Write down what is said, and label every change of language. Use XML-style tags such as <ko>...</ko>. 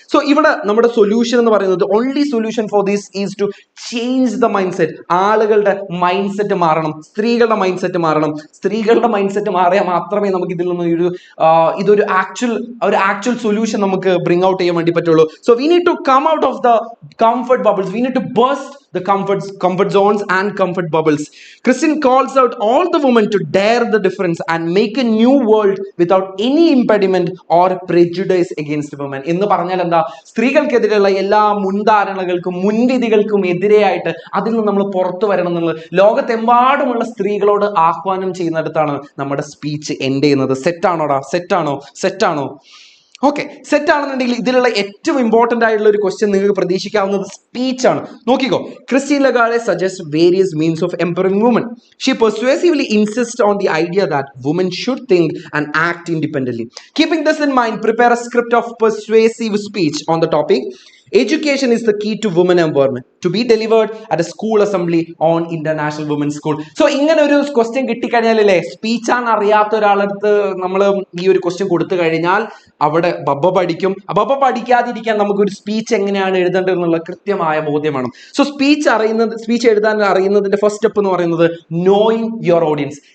<ml>So ഇവിടെ നമ്മുടെ solution എന്ന് പറയുന്നത്,</ml> <en>Only solution for this is to change the mind set.</en> <ml>ആളുകളുടെ മൈൻഡ് സെറ്റ് മാറണം, സ്ത്രീകളുടെ മൈൻഡ് സെറ്റ് മാറണം. സ്ത്രീകളുടെ മൈൻഡ് സെറ്റ് മാറിയാൽ മാത്രമേ നമുക്ക് ഇതിൽ നിന്ന് ഇതൊരു ആക്ച്വൽ സൊല്യൂഷൻ നമുക്ക് ബ്രിങ് ഔട്ട് ചെയ്യാൻ വേണ്ടി പറ്റുള്ളൂ.</ml> <en>So we need to come out of the comfort bubbles. We need to burst the comfort zones and comfort bubbles. Christian calls out all the women to dare the difference and make a new world without any impediment or prejudice against women.</en> <ml>എന്ന് പറഞ്ഞാൽ എന്താ, സ്ത്രീകൾക്കെതിരെയുള്ള എല്ലാ മുൻധാരണകൾക്കും മുൻവിധികൾക്കും എതിരെയായിട്ട് അതിൽ നിന്ന് നമ്മൾ പുറത്തു വരണം എന്നുള്ളത് ലോകത്തെമ്പാടുമുള്ള സ്ത്രീകളോട് ആഹ്വാനം ചെയ്യുന്നിടത്താണ് നമ്മുടെ സ്പീച്ച് എൻഡ് ചെയ്യുന്നത്. സെറ്റാണോടാ? സെറ്റാണോ? ഓക്കെ, സെറ്റ് ആണെന്നുണ്ടെങ്കിൽ ഇതിലുള്ള ഏറ്റവും ഇമ്പോർട്ടന്റ് ആയിട്ടുള്ള ഒരു ക്വസ്റ്റ്യൻ നിങ്ങൾക്ക് പ്രതീക്ഷിക്കാവുന്നത് സ്പീച്ച് ആണ്. നോക്കിക്കോ,</ml> <en>Christine Lagarde suggest various means of empowering women. She persuasively insist on the idea that women should think and act independently. Keeping this in mind, prepare a script of persuasive speech on the topic Education is the key to women empowerment, to be delivered at a school assembly on International Women's School.</en> <ml>So ഇങ്ങനെ ഒരു question കിട്ടിക്കഴിഞ്ഞാലല്ലേ, സ്പീച്ചാണ് അറിയാത്ത ഒരാളടുത്ത് നമ്മൾ ഈ ഒരു question കൊടുത്തു കഴിഞ്ഞാൽ അവിടെ ബബ്ബ പഠിക്കാതിരിക്കാൻ നമുക്കൊരു സ്പീച്ച് എങ്ങനെയാണ് എഴുതേണ്ടത് എന്നുള്ള കൃത്യമായ ബോധ്യമാണ്. സോ സ്പീച്ച് എഴുതാൻ അറിയുന്നതിന്റെ ഫസ്റ്റ് സ്റ്റെപ്പ് എന്ന് പറയുന്നത്</ml> <en>Knowing your audience.</en>